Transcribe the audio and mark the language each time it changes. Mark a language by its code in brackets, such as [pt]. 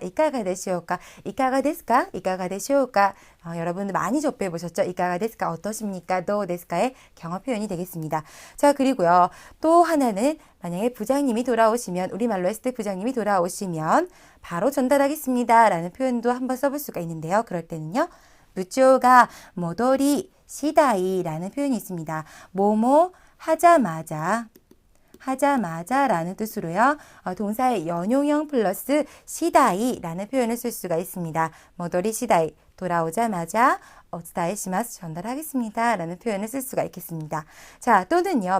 [ja] いかがでしょうか?いかがですか?いかがでしょうか? [ko] 여러분들 많이 접해 보셨죠? [ja] いかがですか? [ko] 어떠십니까? [ja] どうですか? [ko] 의 경어 표현이 되겠습니다. 자, 그리고요. 또 하나는 만약에 부장님이 돌아오시면, 우리말로 했을 때 부장님이 돌아오시면 바로 전달하겠습니다 라는 표현도 한번 써볼 수가 있는데요. 그럴 때는요. [ja] 部長が戻り次第 [ko] 라는 표현이 있습니다. 뭐뭐 하자마자 라는 뜻으로요. 동사의 연용형 플러스 시다이 라는 표현을 쓸 수가 있습니다. 모도리 시다이 돌아오자마자 오츠다에시마스 전달하겠습니다 라는 표현을 쓸 수가 있겠습니다. 자, 또는요.